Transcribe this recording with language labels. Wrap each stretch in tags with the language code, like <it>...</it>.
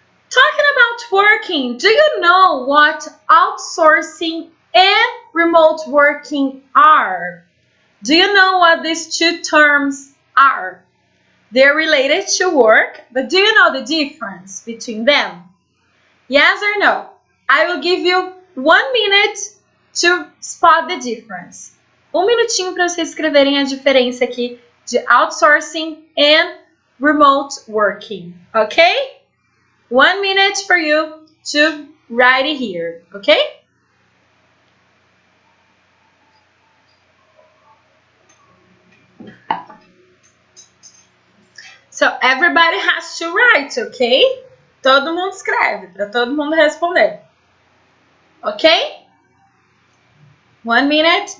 <en>Talking about working, do you know what outsourcing and remote working are? Do you know what these two terms are? They're related to work, but do you know the difference between them? Yes or no? I will give you 1 minute to spot the difference.</en> <pt>1 minutinho para vocês escreverem a diferença aqui de outsourcing and remote working, okay?</pt> <en>1 minute for you to write it here, okay? So everybody has to write, okay?</en> <pt>Todo mundo escreve, para todo mundo responder.</pt> <en>Okay? 1 minute.</en>